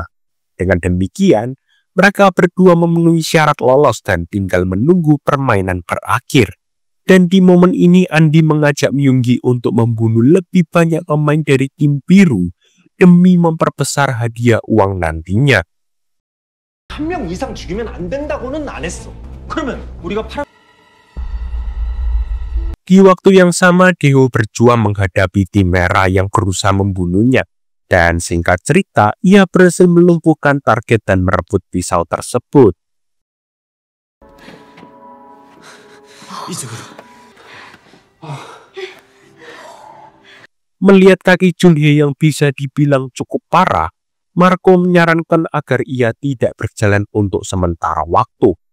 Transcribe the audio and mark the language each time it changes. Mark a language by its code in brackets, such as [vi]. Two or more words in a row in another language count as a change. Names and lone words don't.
[id] Dengan demikian, mereka berdua memenuhi syarat lolos dan tinggal menunggu permainan berakhir. Dan di momen ini Andi mengajak Myung-gi untuk membunuh lebih banyak pemain dari tim biru demi memperbesar hadiah uang nantinya. [ko] 한 명 이상 죽이면 안 된다고는 안 했어. 그러면 우리가 [id] Di waktu yang sama, Dae-ho berjuang menghadapi tim merah yang berusaha membunuhnya. Dan singkat cerita, ia berhasil melumpuhkan target dan merebut pisau tersebut. Melihat kaki Junhee yang bisa dibilang cukup parah, Marco menyarankan agar ia tidak berjalan untuk sementara waktu.